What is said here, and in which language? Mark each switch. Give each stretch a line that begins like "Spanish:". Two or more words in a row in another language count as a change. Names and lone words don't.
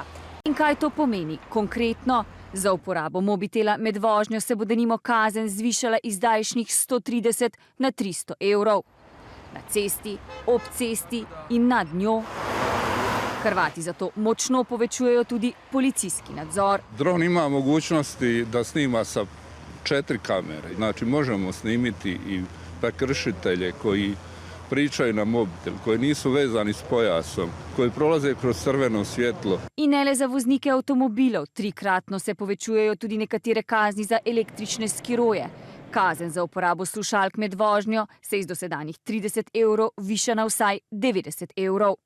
Slovenian: In kaj to pomeni konkretno? Za uporabo mobitela med vožnjo se bo denimo kazen zvišala iz zdajšnjih 130 na 300 evrov. Na cesti, ob cesti in nad njo. Hrvati zato močno povečujejo tudi policijski nadzor.
Croatian: Dron ima mogućnosti da snima sa 4 kamere. Znači možemo snimiti i prekršitelje koji pričaju na mobitel, koji nisu vezani s pojasom, koji prolaze kroz crveno svjetlo.
Slovenian: In ne le za voznike avtomobilov, 3-kratno se povečujejo tudi nekatere kazni za električne skiroje. Kazen za uporabo slušalk med vožnjo se iz dosedanjih 30 evrov viša na vsaj 90 evrov.